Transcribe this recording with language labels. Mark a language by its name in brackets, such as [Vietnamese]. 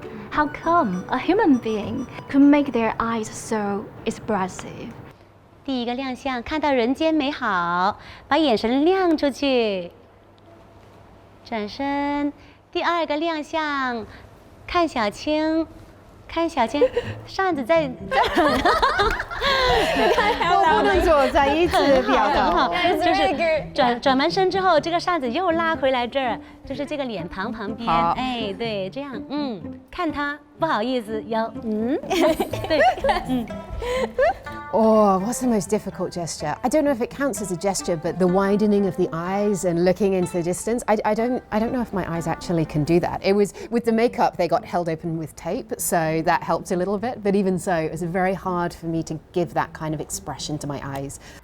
[English] How come a human being could make their eyes so expressive? [Chinese] 第一个亮相，看到人间美好，把眼神亮出去。转身，第二个亮相，看小青，看小青，扇子在这儿。我不能坐在一起表很好，达。就是转完身之后，这个扇子又拉回来这儿，就是这个脸庞旁边。哎，对，这样，看他，不好意思，有，对， [English] Oh, what's the most difficult gesture? I don't know if it counts as a gesture, but the widening of the eyes and looking into the distance. I don't know if my eyes actually can do that. It was with the makeup, they got held open with tape, so that helped a little bit. But even so, it was very hard for me to give that kind of expression to my eyes.